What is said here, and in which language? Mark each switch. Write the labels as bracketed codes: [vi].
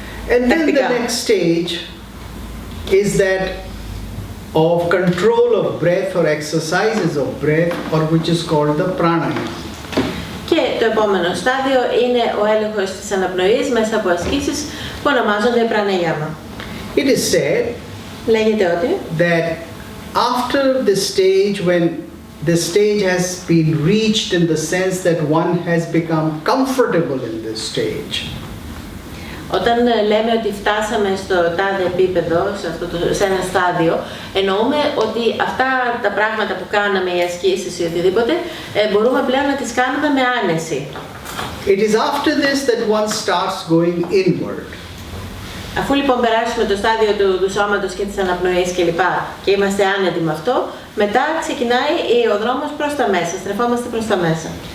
[en] And then the next stage is that of control of breath or exercises of breath, or which is called the pranayama. [el] Και το επόμενο στάδιο είναι ο έλεγχος της αναπνοής μέσα από ασκήσεις που ονομάζονται pranayama. [en] It is said [el] Λέγεται ότι [en] that after the stage, when the stage has been reached in the sense that one has become comfortable in this stage, [el] όταν λέμε ότι φτάσαμε στο τάδε επίπεδο, σε ένα στάδιο, εννοούμε ότι αυτά τα πράγματα που κάναμε, οι ασκήσεις ή οτιδήποτε, μπορούμε πλέον να τις κάνουμε με άνεση. [en] it is after this that one starts going inward. [el] Αφού λοιπόν περάσουμε το στάδιο του σώματος και της αναπνοής κλπ. Και είμαστε άνετοι με αυτό, μετά ξεκινάει ο δρόμος προς τα μέσα, στρεφόμαστε προς τα μέσα.